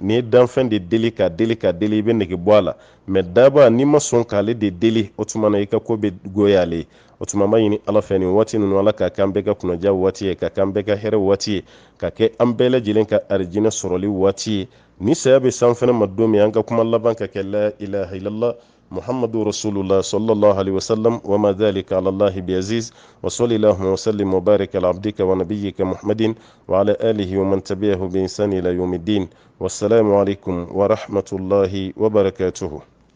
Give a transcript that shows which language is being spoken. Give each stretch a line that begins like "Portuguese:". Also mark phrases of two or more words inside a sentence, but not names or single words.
Bambara: n'i ye danfɛn de deli ka deli ka deli i bɛ nege bɔ a la, mɛ daba n'i ma sɔn k'ale de deli, o tuma na i ka ko bɛ goya ale ye. o tuma an b'a ɲini ala fɛ nin waati ninnu ala k'a k'an bɛɛ ka kunnaja waati ye, ka k'an bɛɛ ka hɛrɛ waati ye, ka kɛ an bɛɛ lajɛlen ka arijinɛ sɔrɔli waati ye. ni saya bɛ san fɛnɛ ma don min, an ka kuma laban ka kɛ
Arabic: لا إله إلا الله محمد رسول الله صلى الله عليه وسلم وما ذلك على الله بعزيز وصلى الله وسلم وبارك على عبدك ونبيك محمد وعلى آله ومن تبعه بإحسان إلى يوم الدين. والسلام عليكم ورحمة الله وبركاته.